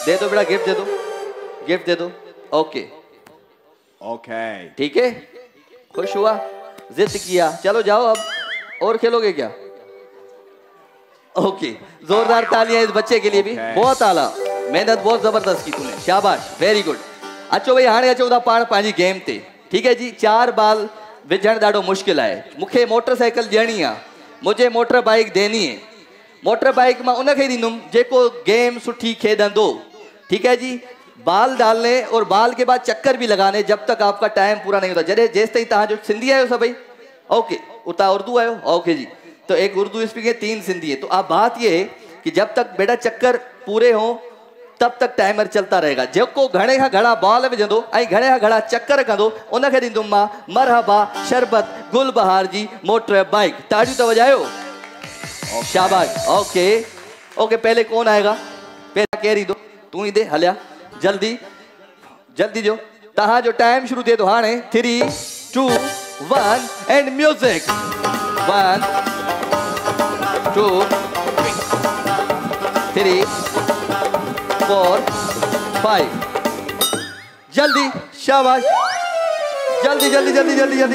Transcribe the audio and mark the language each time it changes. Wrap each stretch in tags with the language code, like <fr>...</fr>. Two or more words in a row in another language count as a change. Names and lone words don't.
<hi>दे दो बेटा, गिफ्ट दे दो, गिफ्ट दे दो। ओके ओके ठीक है, खुश हुआ, जिद किया। चलो जाओ अब, और खेलोगे क्या? ओके जोरदार तालियां इस बच्चे के लिए भी। बहुत आला, मेहनत बहुत जबरदस्त की तूने, शाबाश,</hi> <en>very good.</en> <sd>अचो भाई, हाणे अचो था पाण पंहिंजी गेम ते, ठीक है जी? 4 बाल विझण ॾाढो मुश्किल आहे। मूंखे मोटरसाइकिल ॾियणी आहे,</sd> <hi>मुझे मोटर बाइक देनी है।</hi> <sd>मोटर बाइक मां उनखे ॾींदुमि जेको गेम सुठी खेॾंदो,</sd> <hi>ठीक है जी? बाल डालने और बाल के बाद चक्कर भी लगाने जब तक आपका टाइम पूरा नहीं होता।</hi> <sd>जैसे जेस ताईं तहां जो सिंधी आयो सभई, ओके, उता उर्दू आयो,</sd> <hi>ओके जी? तो एक उर्दू स्पीक है, 3 सिंधी है। तो अब बात ये है कि जब तक बेटा चक्कर पूरे हो तब तक टाइमर चलता रहेगा।</hi> <sd>जेको घणे खां घणा बॉल विझंदो ऐं घणे खां घणा चक्कर कंदो उनखे ॾींदुमि मां मरहबा शरबत गुलबहार जी मोटर बाइक। ताड़ियूं त वॼायो, शाबाश। ओके ओके,</sd> <hi>पहले कौन आएगा?</hi> <sd>पहला केर ईंदो? तू ही दे, हलिया जल्दी जल्दी जो। तहां जो टाइम शुरू थिए थो हाणे।</sd> <en>3 2 1 and music. 1 2 3 4 5।</en> <hi>जल्दी, शाबाश, जल्दी जल्दी जल्दी जल्दी जल्दी।</hi>